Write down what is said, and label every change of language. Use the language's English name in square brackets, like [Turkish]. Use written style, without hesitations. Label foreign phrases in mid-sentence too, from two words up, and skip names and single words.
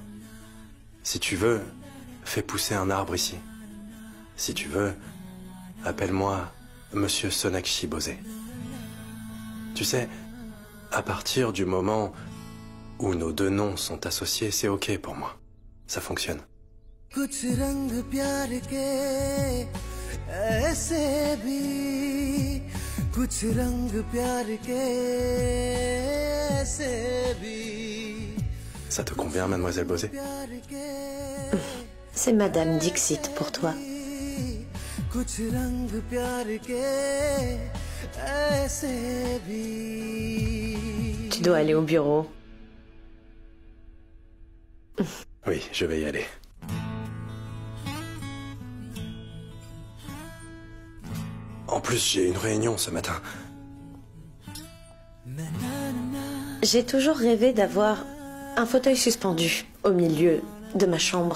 [French] Si tu veux, fais pousser un arbre ici. Si tu veux, appelle-moi Monsieur Sonakshi Bose. Tu sais, à partir du moment où nos deux noms sont associés, c'est ok pour moi. Ça fonctionne. [Hindi] कुछ रंग प्यार के ऐसे भी कुछ रंग प्यार के ऐसे भी [French] Ça te convient, mademoiselle Bose? C'est Madame Dixit pour toi. [Hindi] कुछ रंग प्यार के ऐसे भी [French] Tu dois aller au bureau. Oui, je vais y aller. En plus, j'ai une réunion ce matin. J'ai toujours rêvé d'avoir un fauteuil suspendu au milieu de ma chambre.